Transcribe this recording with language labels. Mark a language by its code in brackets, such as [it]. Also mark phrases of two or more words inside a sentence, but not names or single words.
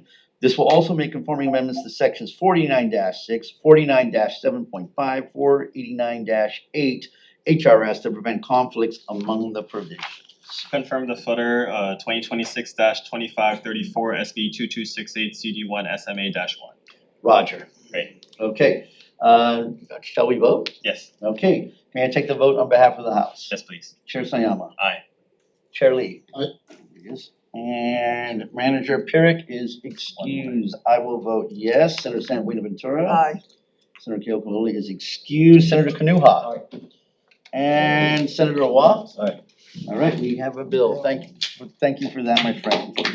[en] This will also make conforming amendments to sections 49-6, 49-7.5, 489-8 HRS to prevent conflicts among the provisions. Confirm the footer, 2026-2534 SB 2268 CD1 SMA-1. Roger. Great. Okay, shall we vote? Yes, Okay, may I take the vote on behalf of the House? yes, please. Chair Sayama. Aye. Chair Lee. Aye. Yes. And Manager Pierik is excused. I will vote yes. Senator San Buenaventura. Aye. Senator Keokulole is excused. Senator Kanuha. And Senator Awa. Aye. All right, we have a bill. Thank you for that, my friend.